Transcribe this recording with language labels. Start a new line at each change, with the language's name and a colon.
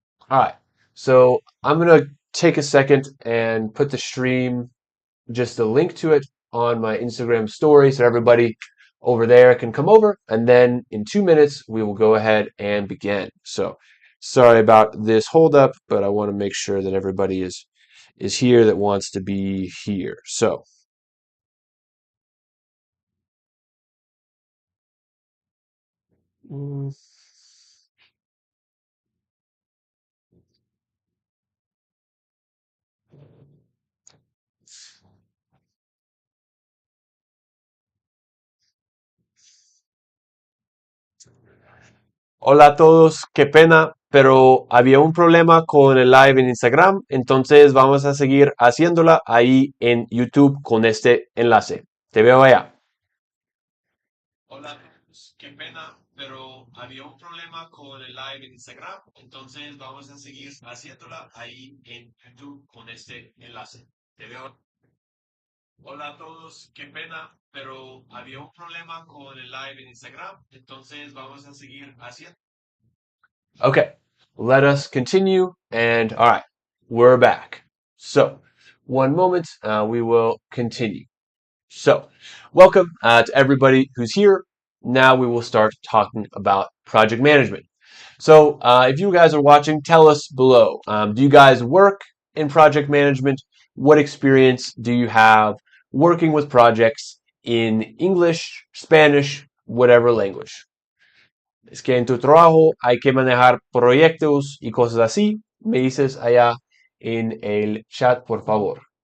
English: All right. So I'm gonna take a second and put the stream, just a link to it on my Instagram story so everybody over there can come over, and then in 2 minutes we will go ahead and begin. So sorry about this holdup, but I want to make sure that everybody is here that wants to be here.
Spanish: So mm, hola a todos, qué pena, pero había un problema con el live en Instagram, entonces vamos a seguir haciéndola ahí en YouTube con este enlace. Te veo allá. Hola a todos, qué pena, pero había un problema con el live en Instagram, entonces vamos a seguir haciéndola ahí en YouTube con este enlace. Te veo. Hola a todos, qué pena, pero había un problema con el live en Instagram, entonces vamos a seguir haciendo.
English: Okay, let us continue, and all right, we're back. So, one moment, we will continue. So, welcome to everybody who's here. Now we will start talking about project management. So, if you guys are watching, tell us below. Do you guys work in project management? What experience do you have working with projects in English, Spanish, whatever language?
Spanish: Es que en tu trabajo hay que manejar proyectos y cosas así. Me dices allá en el chat, por favor.